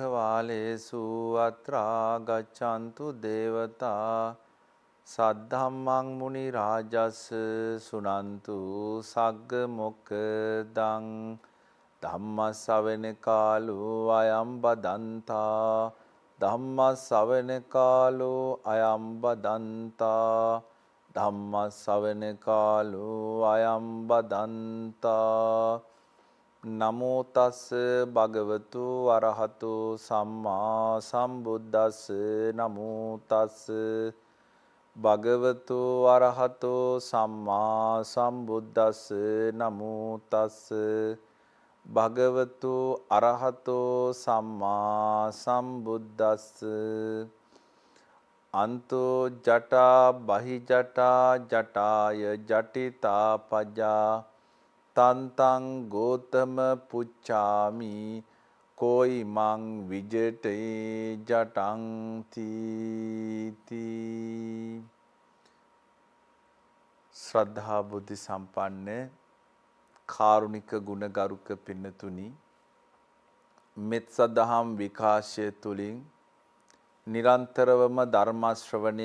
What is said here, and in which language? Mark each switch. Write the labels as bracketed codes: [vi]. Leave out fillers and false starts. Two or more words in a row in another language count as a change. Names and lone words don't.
[pi] කාලේසු අත්‍රා ගච්ඡන්තු දේවතා සද්ධම්මං මුනි රාජස් සුනන්තු සග්ග මොක්ඛදං ධම්ම ශ්‍රවණ කාලෝ අයම් බදන්තා ධම්ම ශ්‍රවණ කාලෝ අයම් බදන්තා ධම්ම ශ්‍රවණ කාලෝ අයම් බදන්තා නමෝ තස් භගවතු අරහතු සම්මා සම්බුද්දස්ස නමෝ තස් භගවතු අරහතු සම්මා සම්බුද්දස්ස නමෝ තස් භගවතු අරහතු සම්මා සම්බුද්දස්ස අන්තෝ ජටා බහි ජටා ජටාය ජටිතා පජා තන්තං ගෝතම පුච්චාමි කෝයි මං විජටේ ජටං තීති. [si] ශ්‍රද්ධා බුද්ධ සම්පන්න කාරුණික ගුණගරුක පින්නතුනි, මෙත් සදහම් විකාශය තුලින් නිරන්තරවම ධර්ම ශ්‍රවණය